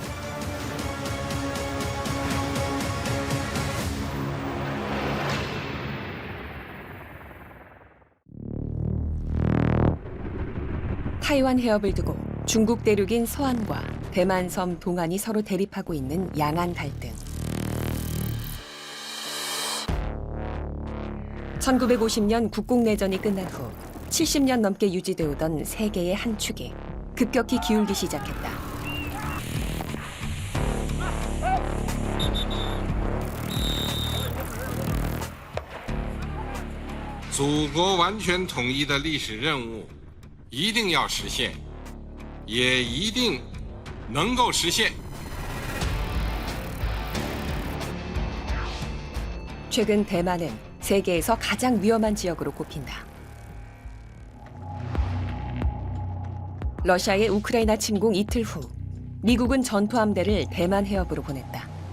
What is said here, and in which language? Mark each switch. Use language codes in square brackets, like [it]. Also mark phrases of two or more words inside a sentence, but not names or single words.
[ko] 타이완 해협을 두고 중국 대륙인 서안과 대만섬 동안이 서로 대립하고 있는 양안 갈등. 1950년 국공내전이 끝난 후 70년 넘게 유지되어 오던 세계의 한 축이 급격히 기울기 시작했다. [zh] 祖国完全统一的历史任务一定要实现，也一定能够实现。 [ko] 최근 대만은 세계에서 가장 위험한 지역으로 꼽힌다. 러시아의 우크라이나 침공 이틀 후 미국은 전투함대를 대만 해협으로 보냈다.